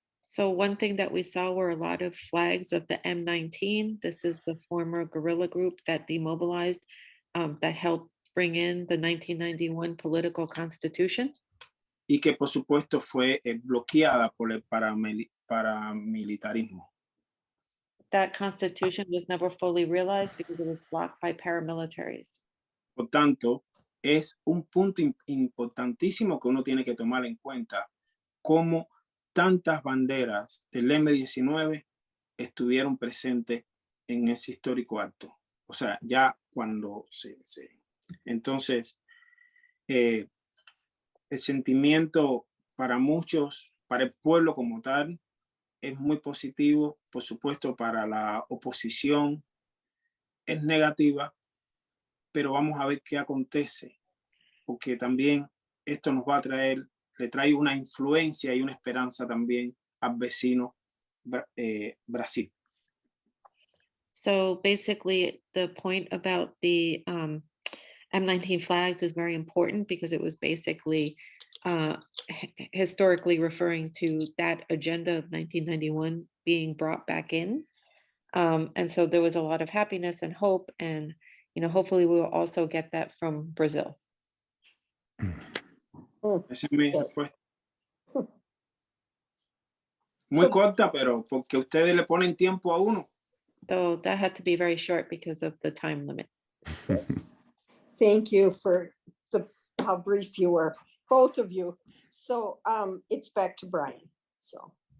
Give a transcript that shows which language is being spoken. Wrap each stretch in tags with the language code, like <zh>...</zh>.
<en>so one thing that we saw were a lot of flags of the M19. This is the former guerrilla group that demobilized, that helped bring in the 1991 political constitution.</en> <es>Y que por supuesto fue bloqueada por el paramilitarismo.</es> <en>That constitution was never fully realized because it was blocked by paramilitaries.</en> <es>Por tanto, es un punto importantísimo que uno tiene que tomar en cuenta cómo tantas banderas del M-19 estuvieron presentes en ese histórico acto. O sea, ya cuando entonces, el sentimiento para muchos, para el pueblo como tal, es muy positivo. Por supuesto, para la oposición es negativa, pero vamos a ver qué acontece, porque también esto nos va a traer, le trae una influencia y una esperanza también al vecino Brasil.</es> <en>So basically, the point about the M19 flags is very important because it was basically historically referring to that agenda of 1991 being brought back in. And so there was a lot of happiness and hope, and hopefully we will also get that from Brazil.</en> <es>Esa es mi respuesta. Muy corta, pero porque ustedes le ponen tiempo a uno.</es> <en>So that had to be very short because of the time limit. Yes. Thank you for how brief you were, both of you. So it's back to Brian. So.</en>